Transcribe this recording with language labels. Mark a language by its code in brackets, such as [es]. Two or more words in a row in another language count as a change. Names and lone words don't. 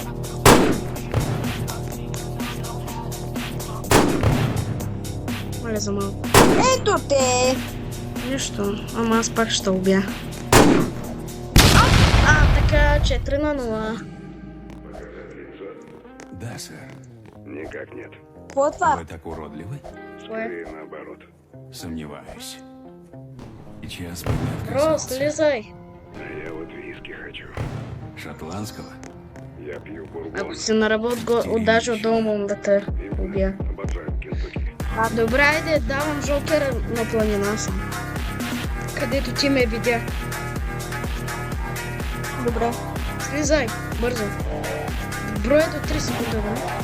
[bg] Мале за малко. Ето те! Нищо, ама аз пак ще убия. Така, 4-0. [ru] Да, сэр. Никак нет. [bg] Какво това? [ru] Вы так уродливы? Скорее наоборот. Сомневаюсь. Сейчас бы не [bg] Бро, [ru] отказался. слезай. А я вот виски хочу. Шотландского? Я пью бурбон. [bg] Ако си на работ, даже от дома мога да те убия. [ru] Обожаю Кентуки. [bg] Добре, айде, давам жокера на планина съм. Където ти ме видя. Добре. Слизай, бързо. Броя до 3 секунди, да?